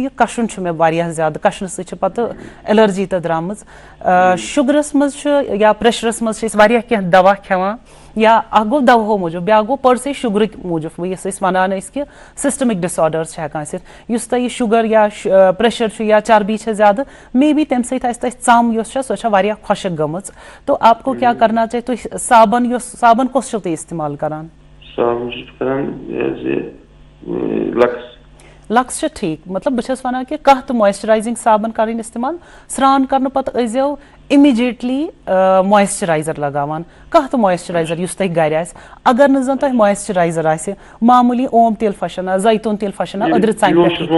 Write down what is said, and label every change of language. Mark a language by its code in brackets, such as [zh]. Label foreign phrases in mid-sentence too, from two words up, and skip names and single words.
[ks] یہِ کشُن چھُ مےٚ واریاہ زیادٕ کشنہٕ سۭتۍ چھِ پتہٕ ایلرجی تہِ درٛامٕژ شُگرس منٛز چھُ یا پریشرس منٛز چھِ أسۍ واریاہ کینٛہہ دوا کھٮ۪وان یا اکھ گوٚو دوہو موٗجوٗب بیٛاکھ گوٚو پٔر سے شُگرٕکۍ موٗجوٗب یُس أسۍ ونان ٲسۍ کہِ [en] systemic disorders [ks] چھِ ہٮ۪کان ٲسِتھ یُس تۄہہِ یہِ شُگر یا پریشر چھُ یا چربی چھِ زیادٕ [en] may be [ks] تمہِ سۭتۍ آسہِ تۄہہِ ژم یۄس چھےٚ سۄ چھےٚ واریاہ خۄشک گٔمٕژ [ur] تو آپ کو [ks] کیٛاہ [ur] کرنا چاہیے [ks] تُہۍ صابن کُس چھِو تُہۍ استعمال کران لکس چھِ ٹھیٖک مطلب بہٕ چھَس ونان کہِ کانٛہہ تہِ مویسچرایزِنگ صابن کرٕنۍ استعمال سرٛان کرنہٕ پتہٕ ٲسۍزیو [en] immediately moisturizer [ks] لگاوان کانٛہہ تہِ مویسچرایزر یُس تۄہہِ گرِ آسہِ اگر نہٕ زن تۄہہِ مویسچرایزر آسہِ معموٗلی اوم تیٖل پھشنا زیتون تیٖل پھشنا أدرٕ ژمہِ